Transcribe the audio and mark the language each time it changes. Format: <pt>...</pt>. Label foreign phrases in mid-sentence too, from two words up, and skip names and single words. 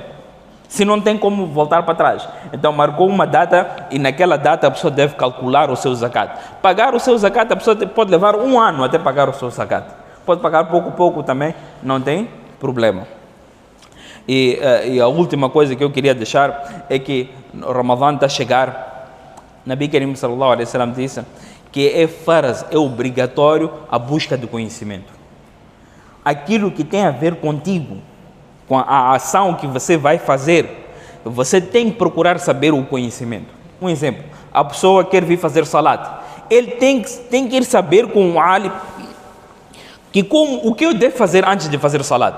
<pt>Se não tem como voltar para trás, então marcou uma data e naquela data a pessoa deve calcular o seu zakat. Pagar o seu zakat, a pessoa pode levar um ano até pagar o seu zakat. Pode pagar pouco também, não tem problema. E a última coisa que eu queria deixar é que o Ramadã está a chegar. Nabi Karim</pt> <ar>صلى الله عليه وسلم</ar> <pt>disse que é farz, é obrigatório a busca do conhecimento. Aquilo que tem a ver contigo, com a ação que você vai fazer, você tem que procurar saber o conhecimento. Um exemplo, a pessoa quer vir fazer salat, ele tem que ir saber com o alim o que eu devo fazer antes de fazer salat.</pt>